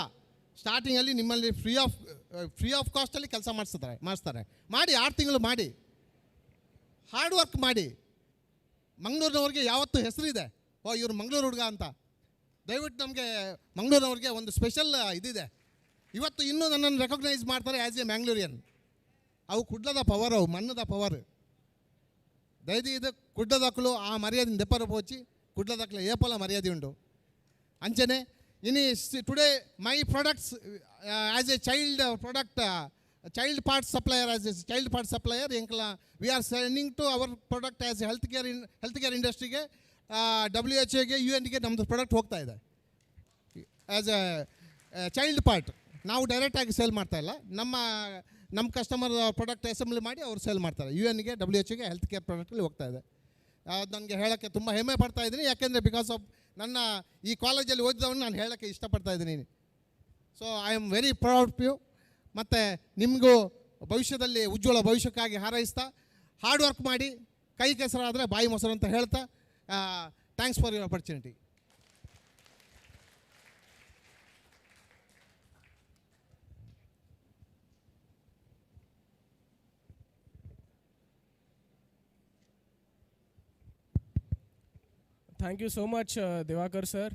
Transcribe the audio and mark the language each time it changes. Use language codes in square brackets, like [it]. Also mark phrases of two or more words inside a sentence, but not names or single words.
[kn] ಸ್ಟಾರ್ಟಿಂಗಲ್ಲಿ ನಿಮ್ಮಲ್ಲಿ [en] free of costಲ್ಲಿ [kn] ಕೆಲಸ ಮಾಡಿಸ್ತಾರೆ. ಮಾಡಿ 6 ತಿಂಗಳು ಮಾಡಿ, [en] hard work [kn] ಮಾಡಿ. ಮಂಗಳೂರಿನವ್ರಿಗೆ ಯಾವತ್ತೂ ಹೆಸರಿದೆ, ಇವರು ಮಂಗಳೂರು ಹುಡುಗ ಅಂತ. ದಯವಿಟ್ಟು ನಮಗೆ ಮಂಗಳೂರಿನವ್ರಿಗೆ ಒಂದು ಸ್ಪೆಷಲ್ ಇದಿದೆ. ಇವತ್ತು ಇನ್ನೂ ನನ್ನನ್ನು ರೆಕಗ್ನೈಸ್ ಮಾಡ್ತಾರೆ [en] as a Mangalorean. [tcy] ಅವು ಕುಡ್ಲದ ಪವರ್, ಅವು ಮಣ್ಣದ ಪವರ್. ದಯದಿ ಇದು ಕುಡ್ಲದಕ್ಕಲು ಆ ಮರ್ಯಾದೆ ದೆಪ್ಪರ ಪೋಚಿ ಕುಡ್ಲದಕ್ಕಲು ಏಪಲ ಮರ್ಯಾದೆ ಉಂಟು ಅಂಚನೆ. [en] ಇನಿ today my products as a child part supplier ಎಂಕಲ we are sending to our product as a health care industryಗೆ, WHOಗೆ, UN ಗೆ [kn] ನಮ್ಮದು ಪ್ರಾಡಕ್ಟ್ ಹೋಗ್ತಾ ಇದೆ [en] as a child part. [kn] ನಾವು ಡೈರೆಕ್ಟಾಗಿ ಸೇಲ್ ಮಾಡ್ತಾಯಿಲ್ಲ. ನಮ್ಮ ಕಸ್ಟಮರ್ ಪ್ರಾಡಕ್ಟ್ ಅಸೆಂಬ್ಲಿ ಮಾಡಿ ಅವ್ರು ಸೇಲ್ ಮಾಡ್ತಾರೆ. UN ಗೆ, WHOಗೆ [en] health care productಲ್ಲಿ [kn] ಹೋಗ್ತಾ ಇದೆ. ಅದು ನನಗೆ ಹೇಳೋಕ್ಕೆ ತುಂಬ ಹೆಮ್ಮೆ ಪಡ್ತಾ ಇದ್ದೀನಿ. ಯಾಕೆಂದರೆ [en] because of [kn] ನನ್ನ ಈ ಕಾಲೇಜಲ್ಲಿ ಓದಿದವನು ನಾನು ಹೇಳೋಕ್ಕೆ ಇಷ್ಟಪಡ್ತಾ ಇದ್ದೀನಿ. [en] so I am very proud of you. [kn] ಮತ್ತು ನಿಮಗೂ ಭವಿಷ್ಯದಲ್ಲಿ ಉಜ್ವಲ ಭವಿಷ್ಯಕ್ಕಾಗಿ ಹಾರೈಸ್ತಾ, [en] hard work [kn] ಮಾಡಿ, ಕೈ ಕೆಸರಾದರೆ ಬಾಯಿ ಮೊಸರು ಅಂತ ಹೇಳ್ತಾ, [en] thanks for your opportunity. Thank you so much, Divakar sir.